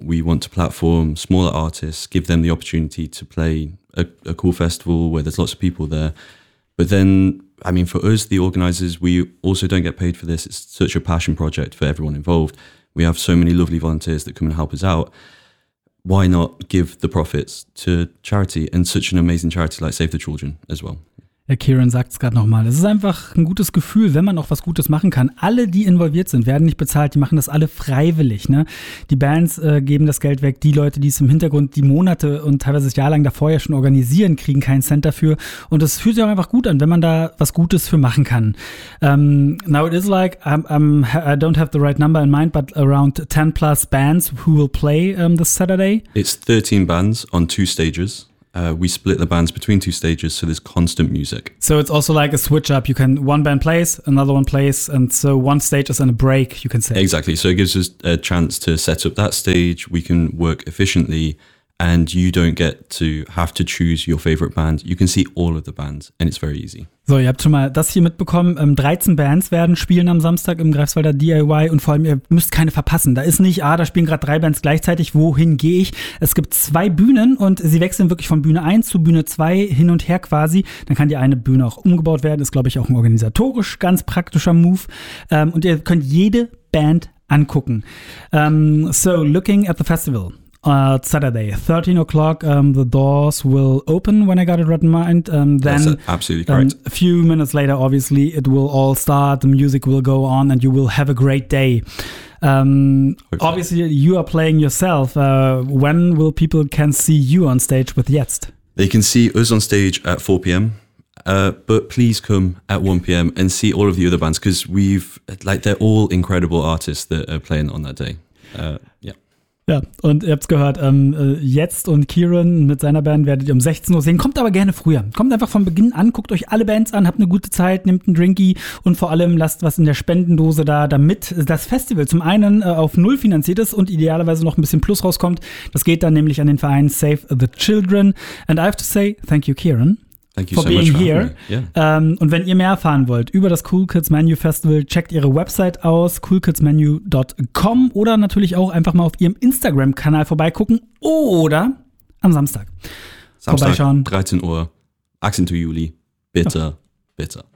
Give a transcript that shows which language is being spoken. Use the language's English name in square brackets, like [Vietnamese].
[English] We want to platform smaller artists, give them the opportunity to play a cool festival where there's lots of people there. But then, I mean, for us, the organizers, we also don't get paid for this. It's such a passion project for everyone involved. We have so many lovely volunteers that come and help us out. Why not give the profits to charity and such an amazing charity like Save the Children as well? [German] Herr Kieran sagt es gerade nochmal. Es ist einfach ein gutes Gefühl, wenn man auch was Gutes machen kann. Alle, die involviert sind, werden nicht bezahlt. Die machen das alle freiwillig. Ne? Die Bands geben das Geld weg. Die Leute, die es im Hintergrund die Monate und teilweise das Jahr lang davor ja schon organisieren, kriegen keinen Cent dafür. Und es fühlt sich auch einfach gut an, wenn man da was Gutes für machen kann. [English] Now it is I don't have the right number in mind, but around 10 plus bands who will play this Saturday. It's 13 bands on 2 stages. We split the bands between 2 stages, so there's constant music. So it's also like a switch up. You can, one band plays, another one plays, and so one stage is in a break, you can say. Exactly. So it gives us a chance to set up that stage. We can work efficiently, and you don't get to have to choose your favorite band. You can see all of the bands, and it's very easy. [German] So, ihr habt schon mal das hier mitbekommen. 13 Bands werden spielen am Samstag im Greifswalder DIY und vor allem, ihr müsst keine verpassen. Da ist nicht, da spielen gerade 3 Bands gleichzeitig, wohin gehe ich? Es gibt 2 Bühnen und sie wechseln wirklich von Bühne 1 zu Bühne 2 hin und her quasi. Dann kann die eine Bühne auch umgebaut werden. Ist, glaube ich, auch ein organisatorisch ganz praktischer Move. Und ihr könnt jede Band angucken. [English] So, looking at the festival. Saturday, 13 o'clock, the doors will open when I got it written mind. Then, that's absolutely correct. A few minutes later, obviously, it will all start, the music will go on, and you will have a great day. Obviously, you are playing yourself. When will people can see you on stage with Jetzt? They can see us on stage at 4 p.m., but please come at 1 p.m. and see all of the other bands, because they're all incredible artists that are playing on that day. [German] Ja, und ihr habt's gehört, Jetzt und Kieran mit seiner Band werdet ihr um 16 Uhr sehen. Kommt aber gerne früher. Kommt einfach von Beginn an, guckt euch alle Bands an, habt eine gute Zeit, nehmt einen Drinky und vor allem lasst was in der Spendendose da, damit das Festival zum einen auf null finanziert ist und idealerweise noch ein bisschen Plus rauskommt. Das geht dann nämlich an den Verein Save the Children. [English] And I have to say, thank you, Kieran. Thank you for so being much for here. Yeah. [German] Und wenn ihr mehr erfahren wollt über das Cool Kids Menu Festival, checkt ihre Website aus, coolkidsmenu.com, oder natürlich auch einfach mal auf ihrem Instagram-Kanal vorbeigucken oder am Samstag. Vorbeischauen. 13 Uhr, Accent to Juli. Bitte, bitte.